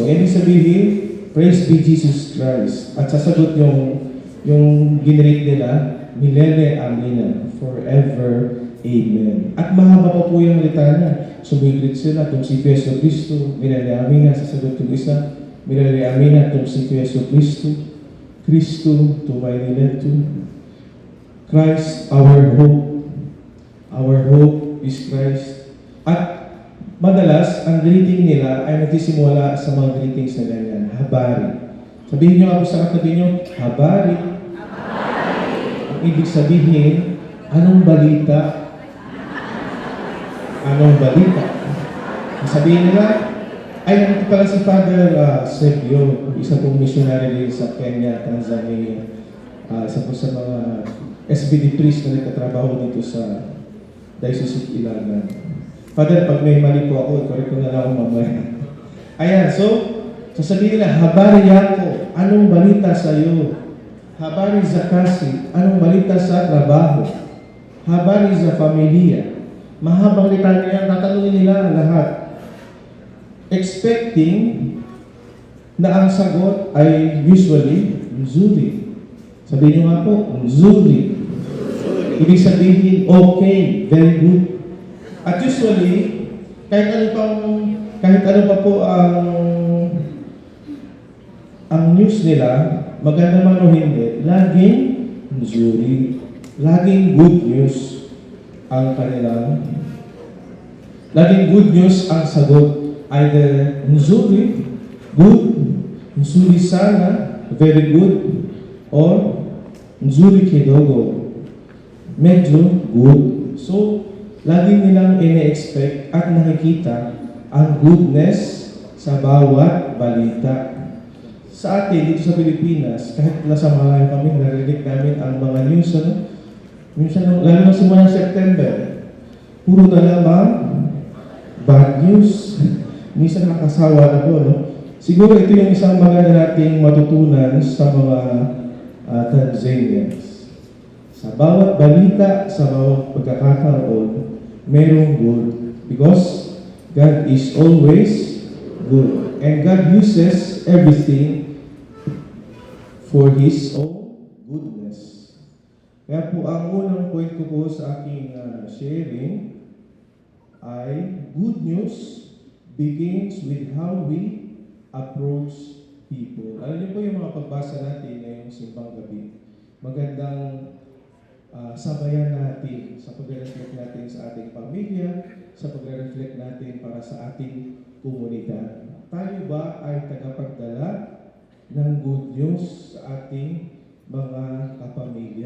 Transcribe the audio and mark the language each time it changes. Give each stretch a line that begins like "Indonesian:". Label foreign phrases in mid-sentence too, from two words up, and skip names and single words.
Filipino: Ibig sabihin,
English: Praise be Jesus Christ.
Filipino: At sasagot yung ginread nila,
Swahili: Milele Amina,
English: forever Amen.
Filipino: At mahaba pa po yung litanya. Sumigrit sila,
Swahili: Tumsifu Yesu Cristo, Milele Amina,
Filipino: sasagot yung isa,
Swahili: Milele Amina, Tumsifu Yesu Cristo, Cristo, Tumay Nileto.
English: Christ, our hope. Our hope is Christ.
Filipino: At madalas, ang greeting nila ay nagsisimula sa mga greetings na ganyan. Habari. Sabihin nyo ako sa katabi nyo, habari. Ang ibig sabihin, anong balita? Anong balita? Sabihin nila, ay nandito pala si Father Sergio, isa pong missionary din sa Kenya, Tanzania. Isa po sa mga SBD priest na nagtatrabaho dito sa Diocese of Ilagan. Father, pag may mali po ako, correct ko na lang ako mamaya. Ayan, so, sasabihin nila,
Swahili: habari yako,
Filipino: anong balita sa iyo?
Swahili: Habari za kasi,
Filipino: anong balita sa trabaho?
Swahili: Habari za familia.
Filipino: Mahabang litanya, tatanungin nila lahat. Expecting na ang sagot ay usually, nzuri. Sabihin nyo nga po, nzuri. Ibig sabihin, okay,
English: very good.
Filipino: At usually, kahit ano pa po ang news nila, maganda man o hindi, laging nzuri, laging
English: good news
Filipino: ang kanilang, laging
English: good news
Filipino: ang sagot.
Swahili: Either nzuri, good, nzuri sana,
English: very good, or
Swahili: nzuri kidogo,
Filipino: medyo good. So, laging nilang ine-expect at nakikita ang goodness sa bawat balita. Sa atin, dito sa Pilipinas, kahit nasa malayo kami, narinig namin ang mga news, minsan, lalo na simula ng September, puro na lamang
English: bad news.
Filipino: Minsan nakakasawa na po, no? Siguro ito yung isang maganda nating matutunan sa mga Tanzanians. Sa bawat balita, sa bawat pagkakataon, merong good.
English: Because God is always good. And God uses everything for His own goodness.
Filipino: Kaya po, ang unang point ko po sa aking sharing ay
English: good news begins with how we approach people.
Filipino: Alam niyo po yung mga pagbasa natin ngayong simbang gabi, magandang sabayan natin sa pag-reflect natin sa ating pamilya, sa pag-reflect natin para sa ating komunidad. Tayo ba ay tagapagdala ng
English: good news
Filipino: sa ating mga kapamilya?